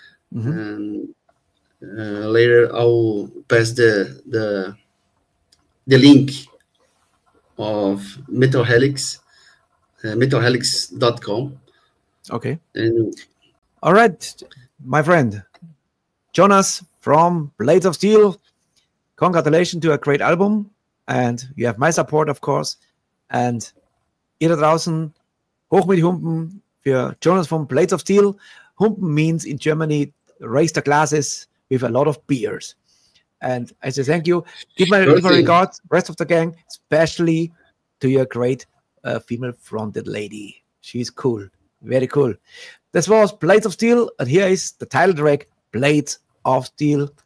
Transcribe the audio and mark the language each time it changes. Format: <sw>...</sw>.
<en>And later I will pass the link of Metalheads, metalheads.com. Okay. And all right, my friend Jonas from Blades of Steel, congratulations to a great album, and you have my support, of course.</en> <de>And ihr da draußen, hoch mit die Humpen für Jonas from Blades of Steel.</de> <en>Humpen means in Germany raise the glasses with a lot of beers. And I say thank you. Give my regards, rest of the gang, especially to your great female-fronted lady. She's cool, very cool. This was Blades of Steel, and here is the title track, Blades of Steel.</en>